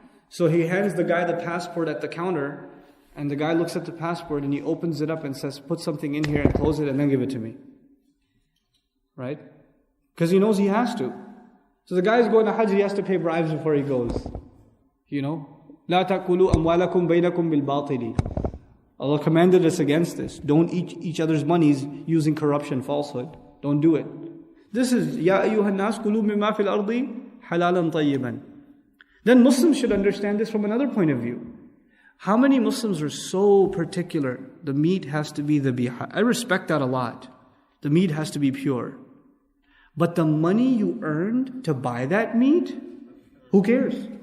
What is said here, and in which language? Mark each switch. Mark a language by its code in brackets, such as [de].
[en] So he hands the guy the passport at the counter, and the guy looks at the passport and he opens it up and says, put something in here and close it and then give it to me. Right? Because he knows he has to. So the guy is going to Hajj, he has to pay bribes before he goes. [ar] لَا تَأْكُلُوا أَمْوَالَكُمْ بَيْنَكُمْ بِالْبَاطِلِ. [en] Allah commanded us against this. Don't eat each other's monies using corruption, falsehood. Don't do it. This is [ar] يَا أَيُّهَا النَّاسُ كُلُوا مِمَّا فِي الْأَرْضِ حَلَالًا طَيِّبًا. [en] Then Muslims should understand this from another point of view. How many Muslims are so particular? The meat has to be dhabiha. I respect that a lot. The meat has to be pure. But the money you earned to buy that meat, who cares?